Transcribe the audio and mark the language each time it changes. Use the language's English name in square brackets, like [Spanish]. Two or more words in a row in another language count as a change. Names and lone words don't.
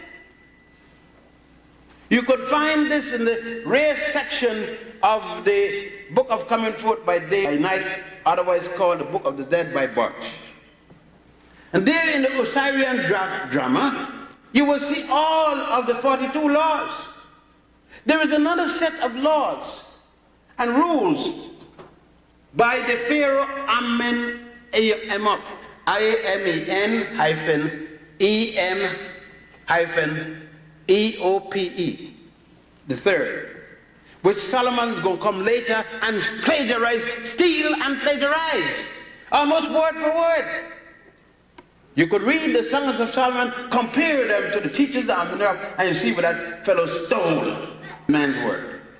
[English] You could find this in the rare section of the Book of Coming Forth by Day by Night, otherwise called the Book of the Dead by Birch. And there in the Osirian drama, you will see all of the 42 laws. There is another set of laws and rules by the Pharaoh Amenemop, I-A-M-E-N-E-M-E-O-P-E, the third, which Solomon is going to come later and plagiarize, steal and plagiarize, almost word for word. You could read the Songs of Solomon, compare them to the teachers of Amenhotep, and you see what that fellow stole man's word.